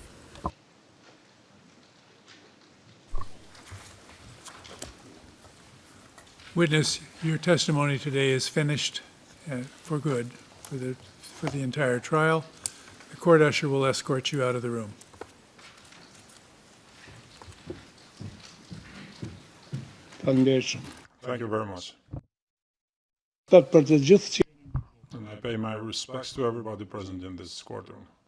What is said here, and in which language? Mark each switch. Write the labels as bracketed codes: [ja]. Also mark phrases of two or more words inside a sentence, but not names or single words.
[en] Witness, your testimony today is finished for good for the entire trial. The court usher will escort you out of the room. Thank you very much. [sq] Për të gjithë [en] And I pay my respects to everybody present in this courtroom.